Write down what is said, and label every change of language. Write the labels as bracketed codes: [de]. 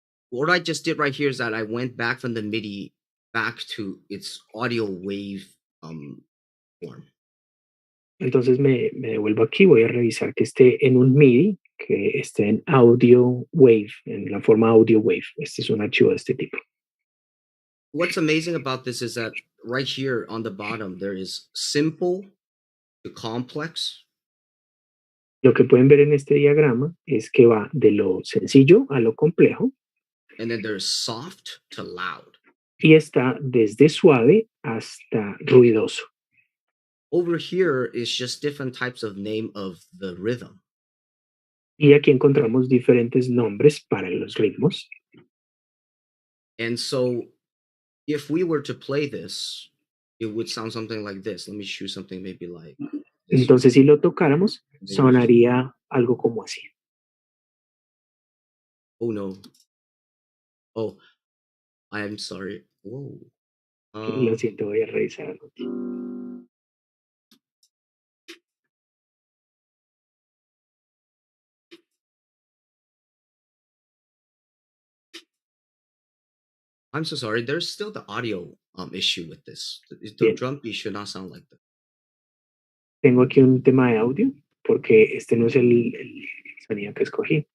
[en] What I just did right here is that I went back from the MIDI back to its audio wave form. [es] Entonces me devuelvo aquí, voy a revisar que esté en un MIDI, que esté en audio wave, en la forma audio wave. Este es un archivo de este tipo. [en] What's amazing about this is that right here on the bottom, there is simple to complex. [es] Lo que pueden ver en este diagrama es que va de lo sencillo a lo complejo [en] And then there's soft to loud. [es] y está desde suave hasta ruidoso. [en] Over here is just different types of name of the rhythm. [es] Y aquí encontramos diferentes nombres para los ritmos. [en] And so if we were to play this, it would sound something like this. Let me choose something maybe like this. [es] Entonces, si lo tocáramos, sonaría algo como así. [en] Oh no. Oh, I am sorry. Whoa. [es] Lo siento, voy a revisar algo. [en] I'm so sorry. There's still the audio issue with this. The [es] Bien. [en] drum beat should not sound like that. [es] Tengo aquí un tema de audio porque este no es el sonido que escogí.